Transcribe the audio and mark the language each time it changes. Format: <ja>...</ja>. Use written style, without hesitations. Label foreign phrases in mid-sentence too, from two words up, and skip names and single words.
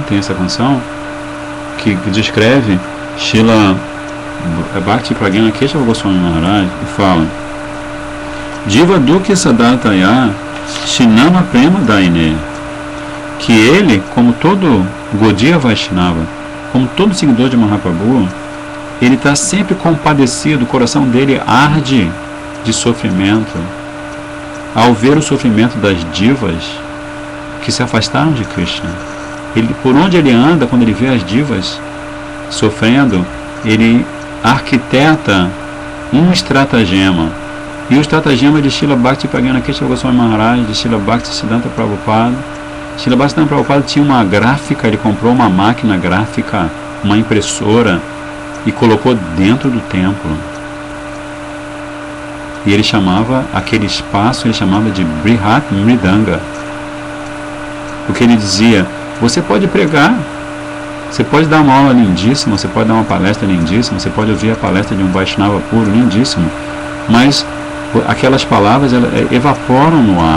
<pt>Tem essa canção que descreve Srila Bhakti Pragyana Keshava Goswami Maharaj e fala:</pt> <bn>Diva Duke Sadartaya Shinama Prema Daine,</bn> <pt>que ele, como todo Gaudiya Vaishnava, como todo seguidor de Mahaprabhu, ele está sempre compadecido, o coração dele arde de sofrimento ao ver o sofrimento das divas que se afastaram de Krishna. Por onde ele anda, quando ele vê as divas sofrendo, ele arquiteta um estratagema. E o estratagema de Srila Bhakti Pragyana Keshava Goswami Maharaj, de Srila Bhakti Siddhanta Prabhupada. Srila Bhakti Siddhanta Prabhupada tinha uma gráfica, ele comprou uma máquina gráfica, uma impressora, e colocou dentro do templo. E ele chamava aquele espaço, ele chamava de Brihat Mridanga. Porque ele dizia: você pode pregar, você pode dar uma aula lindíssima, você pode dar uma palestra lindíssima, você pode ouvir a palestra de um Vaishnava puro, lindíssimo, mas aquelas palavras evaporam no ar.</pt>